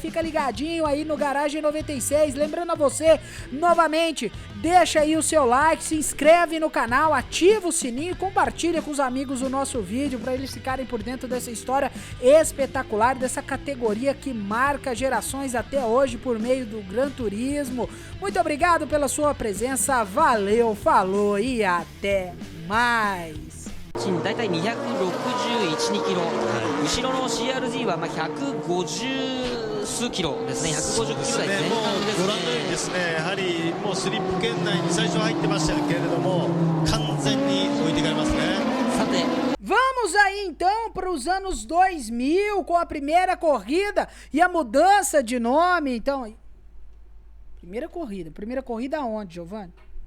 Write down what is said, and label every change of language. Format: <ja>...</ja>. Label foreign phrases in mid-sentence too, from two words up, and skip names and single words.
<pt>Fica ligadinho aí no Garagem 96. Lembrando a você, novamente, deixa aí o seu like, se inscreve no canal, ativa o sininho e compartilha com os amigos o nosso vídeo para eles ficarem por dentro dessa história espetacular, dessa categoria que marca gerações até hoje por meio do Gran Turismo. Muito obrigado pela sua presença, valeu, falou e até mais!</pt> <ja>だいたい261、2キロ、後ろの CRZ は150数キロですね、150キロ台前半ですね。ご覧のようにですね、やはりもうスリップ圏内に最初入ってましたけれども、完全に置いていかれますね。さて</ja> <pt>Vamos aí então para os anos 2000 com a primeira corrida e a mudança de nome. Então, primeira corrida aonde, Giovanni?</pt>